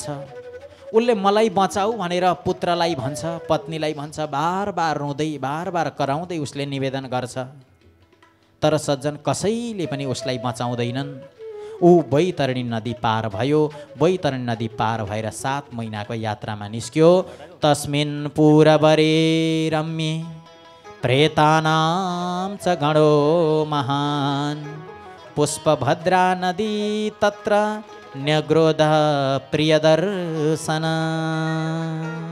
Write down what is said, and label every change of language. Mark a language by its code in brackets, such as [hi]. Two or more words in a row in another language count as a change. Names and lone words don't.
[ne] उसले मलाई बचाऊ भनेर पुत्रलाई भन्छ, पत्नीलाई भन्छ, बार बार रुँदै, बार बार कराउँदै उसले निवेदन गर्छ। तर सज्जन कसैले पनि उसलाई बचाउँदैनन्। ऊ बैतरणी नदी पार भयो। बैतरणी नदी पार भएर 7 महिनाको यात्रामा निस्क्यो। [sa] तस्मिन् पूरवरे रम्ये प्रेतानां च गणो महान्, पुष्पभद्रा नदी तत्र न्यग्रोध प्रियदर्शन।